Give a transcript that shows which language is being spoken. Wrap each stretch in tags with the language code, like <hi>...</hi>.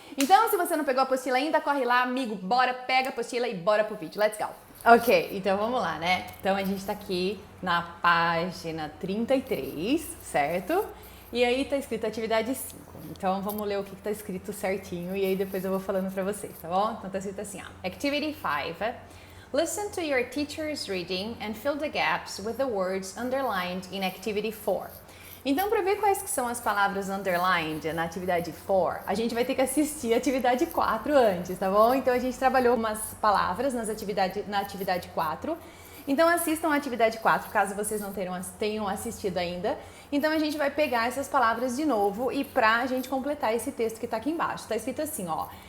<pt>Então, se você não pegou a apostila ainda, corre lá, amigo, bora, pega a apostila e bora pro vídeo.</pt> <en>Let's go!</en> <pt>Ok, então vamos lá, né? Então a gente tá aqui na página 33, certo? E aí tá escrito atividade 5. Então vamos ler o que tá escrito certinho e aí depois eu vou falando pra vocês, tá bom? Então tá escrito assim, ó.</pt> <en>Activity 5. Listen to your teacher's reading and fill the gaps with the words underlined in activity 4.</en> <pt>Então, para ver quais que são as palavras underlined na atividade 4, a gente vai ter que assistir a atividade 4 antes, tá bom? Então, a gente trabalhou umas palavras na atividade 4. Então, assistam a atividade 4, caso vocês não tenham assistido ainda. Então, a gente vai pegar essas palavras de novo e pra gente completar esse texto que tá aqui embaixo. Tá escrito assim, ó.</pt>